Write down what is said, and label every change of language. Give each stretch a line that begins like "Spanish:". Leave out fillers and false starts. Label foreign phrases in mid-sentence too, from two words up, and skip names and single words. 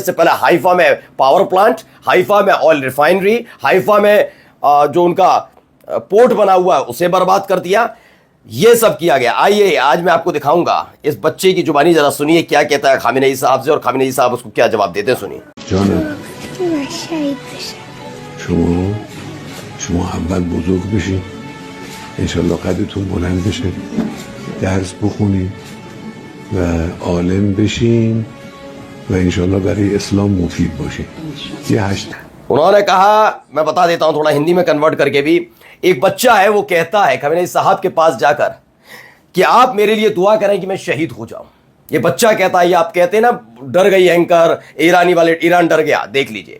Hindi: इससे पहले हाइफा में पावर प्लांट, हाइफा में ऑयल रिफाइनरी, हाइफा में जो उनका पोर्ट बना हुआ है उसे बर्बाद कर दिया। ये सब किया गया। आइए आज मैं आपको दिखाऊंगा इस बच्चे की जुबानी, जरा सुनिए क्या कहता है खामेनेई साहब से और खामेनेई साहब उसको क्या जवाब देते हैं, सुनिए।
Persian: شما اول بزرگ بشین انشالله قدرتون بلند بشه درس بخونین و عالم بشین و انشالله برای اسلام مفید باشین ये 8
Hindi: उन्होंने कहा, मैं बता देता हूं थोड़ा हिंदी में कन्वर्ट करके भी। एक बच्चा है, वो कहता है खामेनेई साहब के पास जाकर कि आप मेरे लिए दुआ करें कि मैं शहीद हो जाऊं। ये बच्चा कहता है, ये आप कहते हैं ना डर गई एंकर ईरानी वाले, ईरान डर गया, देख लीजिए।